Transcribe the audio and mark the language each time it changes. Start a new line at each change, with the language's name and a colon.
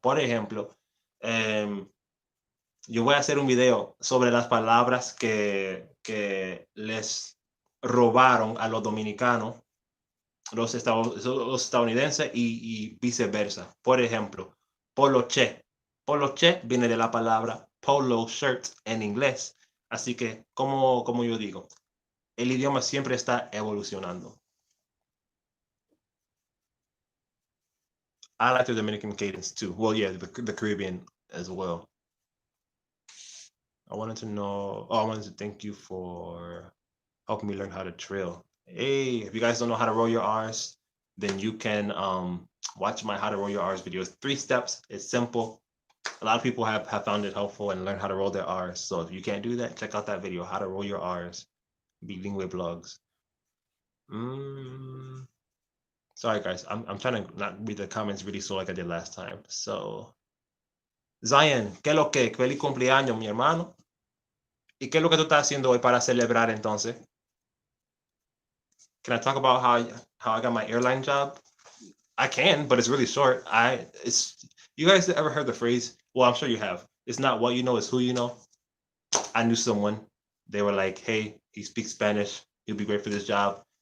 Spanish: Por ejemplo, yo voy a hacer un video sobre las palabras que les robaron a los dominicanos, los estadounidenses y viceversa. Por ejemplo, poloche. Poloche viene de la palabra polo shirt en inglés. Así que, como yo digo, el idioma siempre está evolucionando.
English: I like the Dominican cadence too. Well, yeah, the Caribbean as well. I wanted to know. Oh, I wanted to thank you for helping me learn how to trill. Hey, if you guys don't know how to roll your R's, then you can watch my how to roll your R's videos. 3 steps. It's simple. A lot of people have found it helpful and learned how to roll their R's. So if you can't do that, check out that video, how to roll your R's. Bilingue blogs. Mm, sorry guys, I'm trying to not read the comments really slow like I did last time.
Spanish: So Zion, ¿qué lo que? Feliz cumpleaños, mi hermano. ¿Y qué es lo que tú estás haciendo hoy para celebrar entonces?
English: Can I talk about how I got my airline job? I can, but it's really short. It's you guys ever heard the phrase? Well, I'm sure you have. It's not what you know, it's who you know. I knew someone. They were like, "Hey, he speaks Spanish. He'll be great for this job."